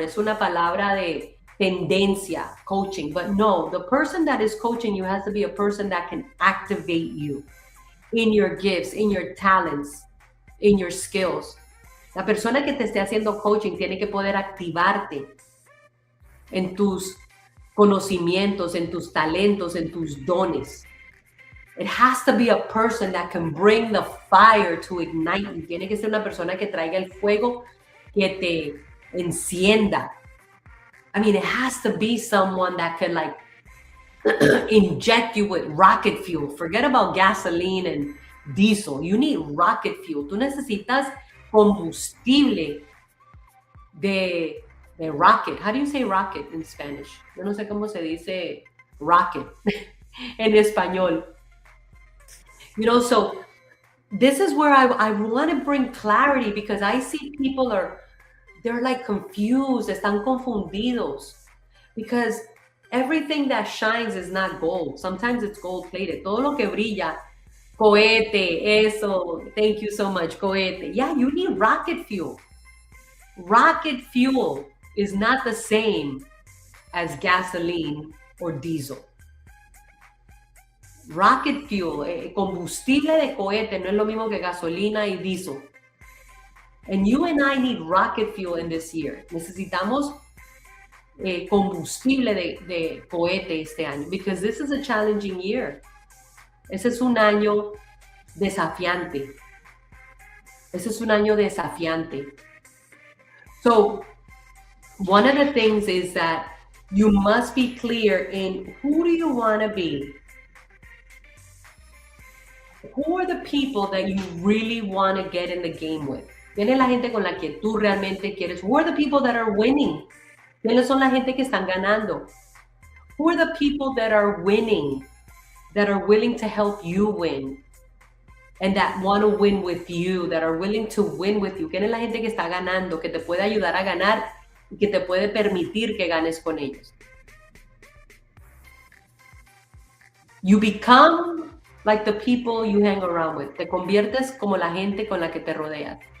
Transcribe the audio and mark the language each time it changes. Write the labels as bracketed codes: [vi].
[es] Es una palabra de tendencia, coaching. [en] But no, the person that is coaching you has to be a person that can activate you in your gifts, in your talents, in your skills. [es] La persona que te esté haciendo coaching tiene que poder activarte en tus conocimientos, en tus talentos, en tus dones. [en] It has to be a person that can bring the fire to ignite you. [es] Tiene que ser una persona que traiga el fuego que te encienda. [en] I mean, it has to be someone that can like inject you with rocket fuel. Forget about gasoline and diesel. You need rocket fuel. [es] Tú necesitas combustible de rocket. [en] How do you say rocket in Spanish? [es] Yo no sé cómo se dice rocket en español. [en] You know, so this is where I want to bring clarity, because I see people they're like confused, [es] están confundidos, [en] because everything that shines is not gold. Sometimes it's gold plated. [es] Todo lo que brilla, cohete, eso, [en] thank you so much, cohete. Yeah, you need rocket fuel. Rocket fuel is not the same as gasoline or diesel. [es] Rocket fuel, combustible de cohete, no es lo mismo que gasolina y diesel. [en] And you and I need rocket fuel in this year. [es] Necesitamos combustible de cohete este año, [en] because this is a challenging year. [es] Ese es un año desafiante. Ese es un año desafiante. [en] So one of the things is that you must be clear in who do you want to be? Who are the people that you really want to get in the game with? [es] ¿Quién es la gente con la que tú realmente quieres? [en] Who are the people that are winning? [es] ¿Quiénes son la gente que están ganando? [en] Who are the people that are winning, that are willing to help you win, and that want to win with you, that are willing to win with you? [es] ¿Quién es la gente que está ganando, que te puede ayudar a ganar y que te puede permitir que ganes con ellos? [en] You become like the people you hang around with. [es] Te conviertes como la gente con la que te rodeas.